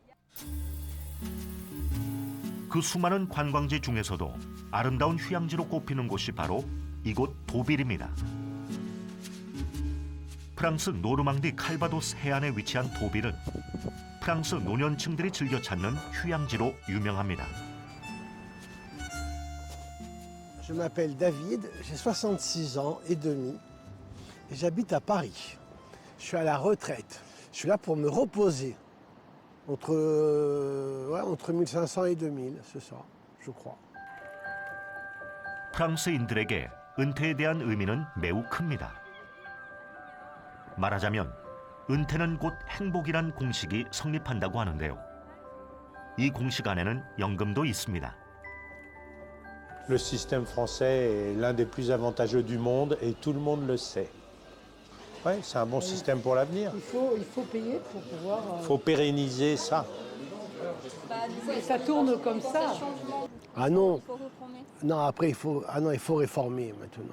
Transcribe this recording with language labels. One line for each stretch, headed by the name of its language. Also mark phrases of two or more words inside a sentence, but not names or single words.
Korean: 그 수많은 관광지 중에서도 아름다운 휴양지로 꼽히는 곳이 바로 이곳 도빌입니다. 프랑스 노르망디 칼바도스 해안에 위치한 도빌은 프랑스 노년층들이 즐겨 찾는 휴양지로 유명합니다.
French: Je m'appelle David, j'ai 66 ans et demi et j'habite à Paris. Je suis à la retraite. Je suis là pour me reposer entre 1500 et 2000, c'est ça, je crois.
Korean: 프랑스인들에게 은퇴에 대한 의미는 매우 큽니다. 말하자면 은퇴는 곧 행복이란 공식이 성립한다고 하는데요. 이 공식 안에는 연금도 있습니다.
French: Le système français est l'un des plus avantageux du monde et tout le monde le sait. Ouais, c'est un bon système pour l'avenir. Il faut payer pour pouvoir... Il faut pérenniser ça. Ça tourne comme ça. Ah non, non après il faut réformer maintenant.